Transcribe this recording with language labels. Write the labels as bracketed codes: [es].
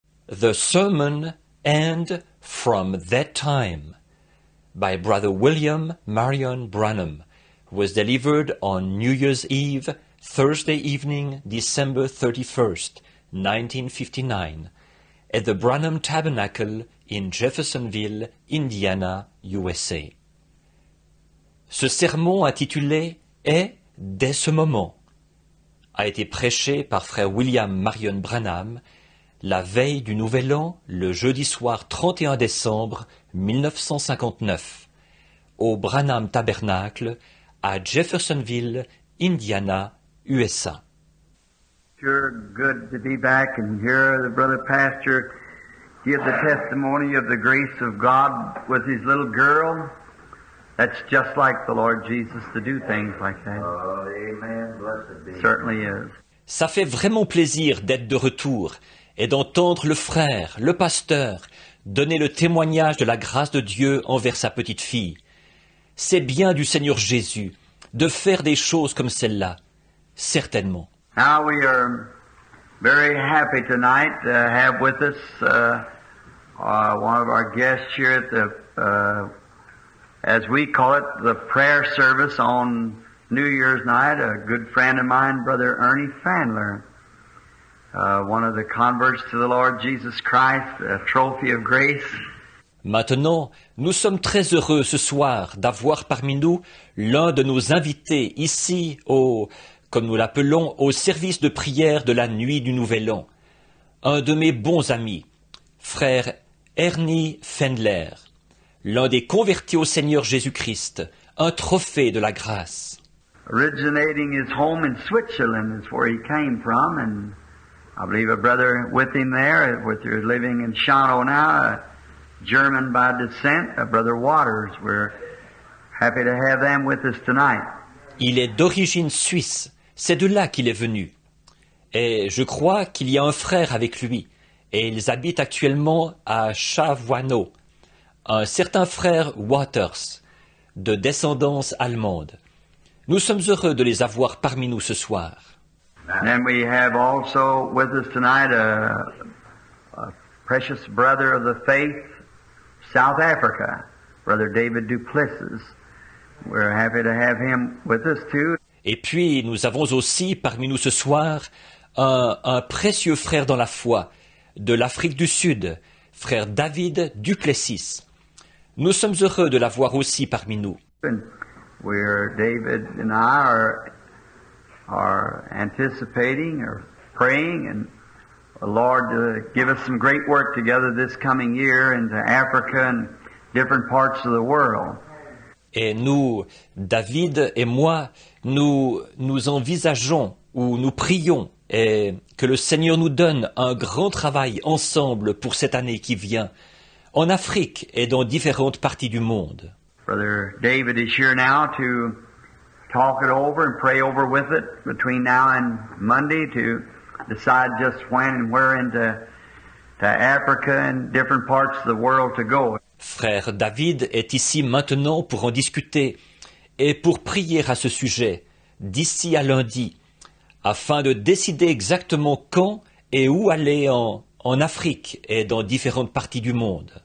[en] The Sermon and From That Time by Brother William Marion Branham was delivered on New Year's Eve, Thursday evening, December 31st, 1959, at the Branham Tabernacle in Jeffersonville, Indiana, USA. [fr] Ce sermon intitulé « Est dès ce moment » a été prêché par frère William Marion Branham la veille du Nouvel An, le jeudi soir 31 décembre 1959, au Branham Tabernacle à Jeffersonville, Indiana, USA. [en] Sure good to be back and hear the brother pastor give the testimony of the grace of God with his little girl. That's just like the Lord Jesus to do things like that. Oh, amen. Blessed be. Certainly is. [fr] Ça fait vraiment plaisir d'être de retour et d'entendre le frère, le pasteur, donner le témoignage de la grâce de Dieu envers sa petite fille. C'est bien du Seigneur Jésus de faire des choses comme celle-là, certainement. [en] Now we are very happy tonight to have with us one of our guests here at the, as we call it, the prayer service on New Year's night, a good friend of mine, Brother Ernie Fandler, one of the converts to the Lord Jesus Christ, a trophy of grace. [fr] Maintenant, nous sommes très heureux ce soir d'avoir parmi nous l'un de nos invités ici comme nous l'appelons, au service de prière de la nuit du Nouvel An. Un de mes bons amis, frère Ernie Fendler, l'un des convertis au Seigneur Jésus-Christ, un trophée de la grâce. [en] Originating his home in Switzerland is where he came from, and I believe a brother with him there, with who's living in Schano now, a German by descent, a brother Waters. We're happy to have them with us tonight. [fr] Il est d'origine suisse, c'est de là qu'il est venu. Et je crois qu'il y a un frère avec lui, et ils habitent actuellement à Chavouano, un certain frère Waters, de descendance allemande. Nous sommes heureux de les avoir parmi nous ce soir. [en] And we have also with us tonight a precious brother of the faith, South Africa, Brother David Duplessis. We're happy to have him with us too. [fr] Et puis nous avons aussi parmi nous ce soir un précieux frère dans la foi de l'Afrique du Sud, frère David Duplessis. Nous sommes heureux de l'avoir aussi parmi nous. [en] And David and I are anticipating or praying and the Lord to give us some great work together this coming year into Africa and different parts of the world. [fr] Et nous, David et moi, nous envisageons ou nous prions et que le Seigneur nous donne un grand travail ensemble pour cette année qui vient, en Afrique et dans différentes parties du monde. [en] Brother David is here now to talk it over and pray over with it between now and Monday to decide just when and where into Africa and different parts of the world to go. [fr] Frère David est ici maintenant pour en discuter et pour prier à ce sujet d'ici à lundi, afin de décider exactement quand et où aller en Afrique et dans différentes parties du monde.